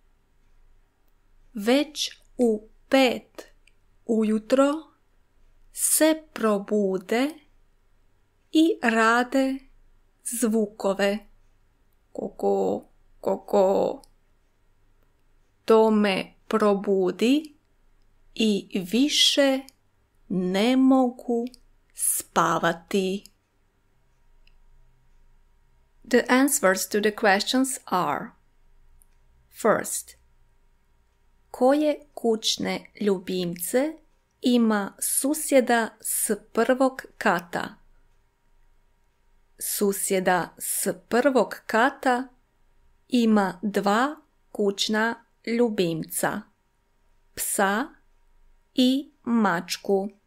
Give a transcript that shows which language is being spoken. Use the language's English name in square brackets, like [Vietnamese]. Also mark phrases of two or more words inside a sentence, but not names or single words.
[Croatian] Već u 5 ujutro se probude i rade zvukove. Koko, koko. To me probudi i više ne mogu spavati. [English] The answers to the questions are: First, [Croatian] koje kućne ljubimce ima susjeda s 1. kata? Susjeda s 1. kata ima 2 kućna ljubimca, psa i mačku.